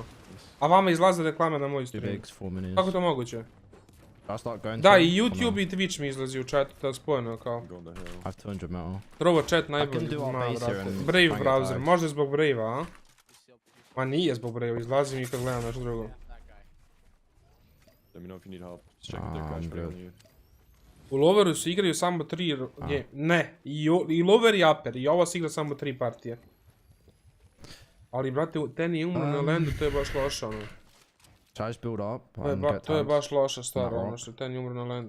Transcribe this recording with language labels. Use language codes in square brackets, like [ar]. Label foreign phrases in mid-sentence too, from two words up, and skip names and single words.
[sr] A vama izlaze reklame na moj stream. Kako to moguće? Da, i YouTube i Twitch mi izlazi u chatu, to je spojeno kao. Trovo chat najbolji, brate. Brave browser, možda zbog Brave-a, a? Ma nije zbog breja, izlazim i kad gledam nešto drugo. [en] Let me know if you need help. Just check if they're crash on you. [sr] U Loveru se igraju samo 3... Ne, i Lover i Upper, i ova se igra samo 3 partije. Ali, brate, ten je umro na landu, to je baš loše, ono. To je baš loša stvar, ono što ten je umro na landu.